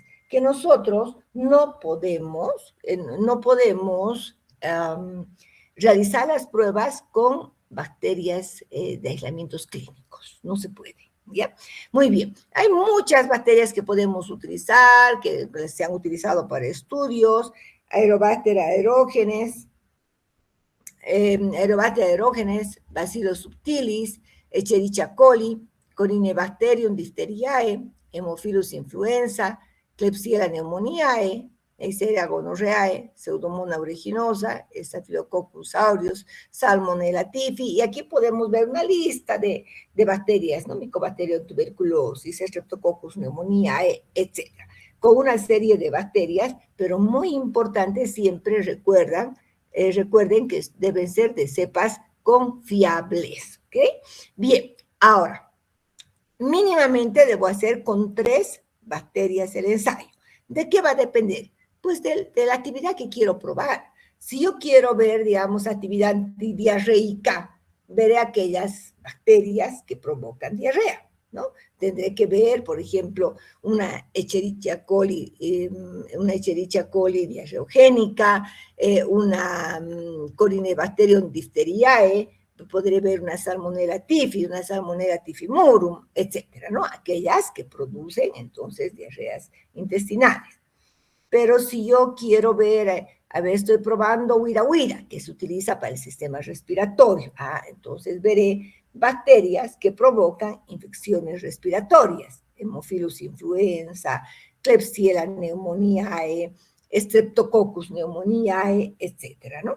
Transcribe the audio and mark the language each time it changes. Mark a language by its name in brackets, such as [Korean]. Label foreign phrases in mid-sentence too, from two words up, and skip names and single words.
[Spanish] Que nosotros no podemos realizar las pruebas con bacterias de aislamientos clínicos. No se puede. ¿Ya? Muy bien. Hay muchas bacterias que podemos utilizar, que se han utilizado para estudios, Aerobacter aerógenes, Bacillus subtilis, Escherichia coli, Corynebacterium diphtheriae, Haemophilus influenza, Klebsiella pneumoniae, Neisseria gonorrheae, Pseudomonas aeruginosa, Staphylococcus aureus, Salmonella typhi, y aquí podemos ver una lista de bacterias, ¿no? Mycobacterium tuberculosis, Streptococcus pneumoniae, etc. Con una serie de bacterias, pero muy importante siempre recuerden que deben ser de cepas confiables, ¿ok? Bien, ahora, mínimamente debo hacer con 3 bacterias el ensayo. ¿De qué va a depender? Pues de la actividad que quiero probar. Si yo quiero ver, digamos, actividad antidiarreica, veré aquellas bacterias que provocan diarrea, ¿no? Tendré que ver, por ejemplo, una Escherichia coli diarreogénica, una Corynebacterium diphtheriae, podré ver una Salmonella typhi, una Salmonella typhimurium, etcétera, ¿no? Aquellas que producen entonces diarreas intestinales. Pero si yo quiero ver, a ver, estoy probando huira, que se utiliza para el sistema respiratorio, entonces veré bacterias que provocan infecciones respiratorias, Haemophilus influenza, Klebsiella pneumoniae, Streptococcus pneumoniae, etcétera, ¿no?